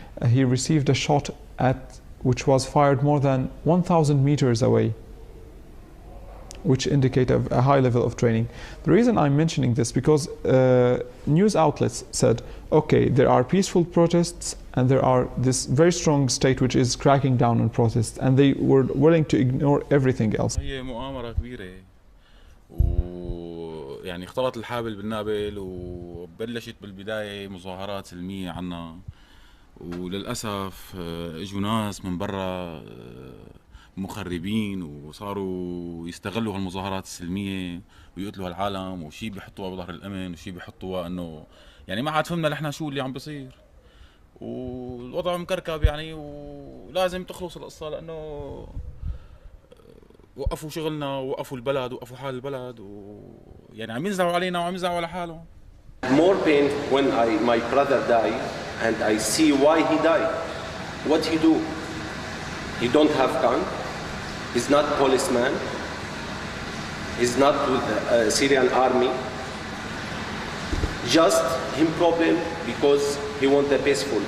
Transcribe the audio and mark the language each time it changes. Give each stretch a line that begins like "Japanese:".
English: He received a shot which was fired more than 1,000 meters away, which indicate a high level of training. The reason I'm mentioning this because news outlets said, okay, there are peaceful protests and there are this very strong state which is cracking down on protests, and they were willing to ignore everything else.
Arabic: هي مؤامرة كبيرة، ويعني اختلط الحابل بالنابل، وبلشت بالبداية مظاهرات سلمية عنا، وللأسف اجوا ناس من برا مخربين وصاروا يستغلوا هالمظاهرات السلمية ويقتلوا هالعالم، وشي بيحطوها بظهر الأمن وشي بيحطوها إنه يعني ما عاد فهمنا نحن شو اللي عم بيصير، والوضع مكركب يعني، ولازم تخلص القصة لأنه وقفوا شغلنا ووقفوا البلد ووقفوا حال البلد، ويعني عم ينزعوا علينا وعم ينزعوا على حالهم.
English: More pain when my brother died and I see why he died. What he do? He don't have gun. He's not policeman. He's not with the Syrian army. Just him problem because he want the peaceful.